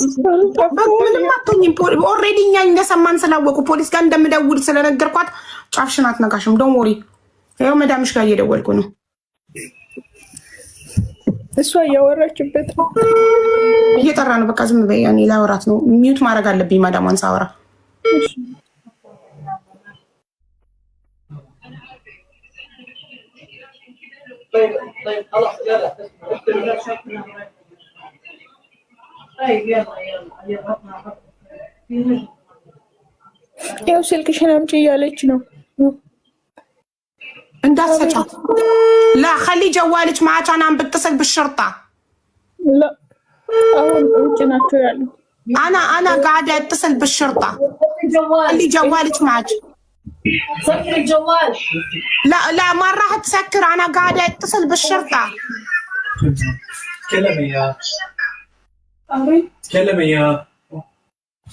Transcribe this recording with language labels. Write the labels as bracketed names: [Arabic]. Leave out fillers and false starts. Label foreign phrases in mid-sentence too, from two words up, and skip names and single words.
[Amharic] ምንም አትሆኝም። ኦልሬዲ እኛ እንደሰማን ስላወቁ ፖሊስ ጋር እንደምደውል ስለነገርኳት ጫፍሽን አትነካሽም። [English] don't worry። [Amharic] ይኸው መዳምሽ ጋር እየደወልኩ ነው። እሷ እያወራችበት ነው። እየጠራ ነው። በቃ ዝም በይ። እኔ ላወራት ነው። ሚዩት ማድረግ አለብኝ ማዳሟን ሳወራ። [Arabic] طيب خلاص يلا. طيب يلا [Amharic] ያው ስልክሽን አምጪ እያለች ነው። [Arabic] እንዳትሰጫት። ላ خلي جوالك معك انا عم بتصل بالشرطه. [Amharic] لا አሁን ውጭ ናቸው ያለው። [Arabic] انا قاعده اتصل بالشرطه. خلي جوالك معك. سكر الجوال. لا ما راح تسكر. انا قاعده اتصل بالشرطه. تكلمي يا تكلمي يا